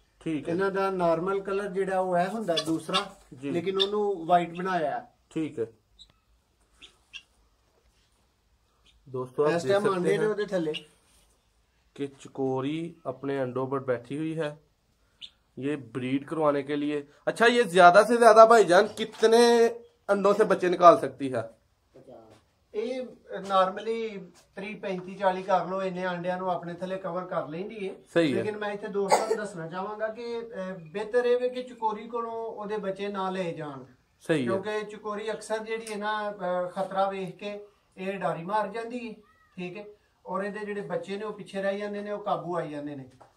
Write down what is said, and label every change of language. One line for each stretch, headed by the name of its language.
Punjabi: ਠੀਕ ਹੈ। ਇਹਨਾਂ ਦਾ ਨਾਰਮਲ ਕਲਰ ਜਿਹੜਾ ਉਹ ਹੈ ਹੁੰਦਾ ਦੂਸਰਾ, ਲੇਕਿਨ ਉਹਨੂੰ ਵਾਈਟ ਬਣਾਇਆ ਹੈ। ਠੀਕ ਹੈ ਦੋਸਤੋ, ਇਸ ਟਾਈਮ ਆਂਡੇ ਨੇ ਉਹਦੇ ਥੱਲੇ
Hindi: कि चकोरी अपने अंडों पर बैठी हुई है। ये ब्रीड करवाने के लिए। अच्छा, ये ज्यादा से ज्यादा भाईजान कितने अंडों से बच्चे निकाल सकती है?
Punjabi: ਇਹ ਨਾਰਮਲੀ 30 35 40 ਕਰ ਲੋ, ਇੰਨੇ ਆਂਡਿਆਂ ਨੂੰ ਆਪਣੇ ਥੱਲੇ ਕਵਰ ਕਰ ਲੈਂਦੀ ਹੈ। ਲੇਕਿਨ ਮੈਂ ਇੱਥੇ ਦੋਸਤਾਂ ਨੂੰ ਦੱਸਣਾ ਚਾਹਾਂਗਾ ਕਿ ਬਿਹਤਰ ਇਹ ਵੇ ਕਿ ਚਕੋਰੀ ਕੋਲੋਂ ਉਹਦੇ ਬੱਚੇ ਨਾ ਲੈ ਜਾਣ। ਸਹੀ ਹੈ, ਕਿਉਂਕਿ ਚਕੋਰੀ ਅਕਸਰ ਜਿਹੜੀ ਹੈ ਨਾ ਖਤਰਾ ਵੇਖ ਕੇ ਇਹ ਡਾਰੀ ਮਾਰ ਜਾਂਦੀ ਹੈ, ਠੀਕ ਹੈ, ਔਰ ਇਹਦੇ ਜਿਹੜੇ ਬੱਚੇ ਨੇ ਉਹ ਪਿੱਛੇ ਰਹਿ ਜਾਂਦੇ ਨੇ, ਉਹ ਕਾਬੂ ਆਈ ਜਾਂਦੇ ਨੇ।